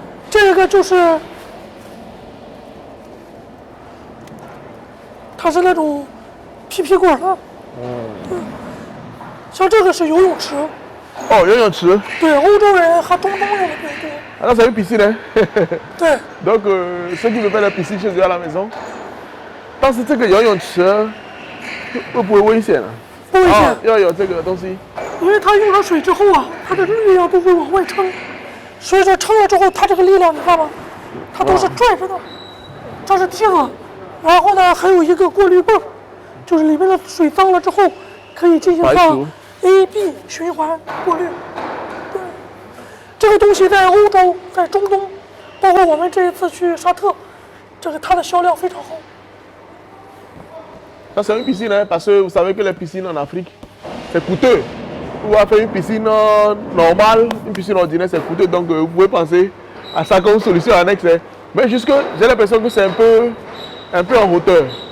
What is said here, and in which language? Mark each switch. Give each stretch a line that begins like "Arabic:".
Chinese: 这个就是，它是那种PP管的。像这个是游泳池。哦，游泳池。对，欧洲人和中东用的比较多。
French: Ah, c'est une piscine, hein?
Chinese: 对。
French: Donc, ceux qui veulent faire la piscine chez eux à la maison,
Chinese: 但是这个游泳池会不会危险啊？不危险。要有这个东西。因为它用了水之后啊，它的力量都会往外撑。所以说撑了之后，它这个力量你看吗？它都是拽着的，这是梯子，然后呢还有一个过滤泵，就是里面的水脏了之后，可以进行上 A、B 循环过滤。对，这个东西在欧洲、在中东，包括我们这一次去沙特，这个它的销量非常好。
French: Ça c'est une piscine, hein, parce que vous savez que les piscines en Afrique, c'est coûteux. Pour faire une piscine normale, une piscine ordinaire, c'est coûteux, donc vous pouvez penser à ça comme solution annexe. Mais jusque, j'ai l'impression que c'est un peu en hauteur.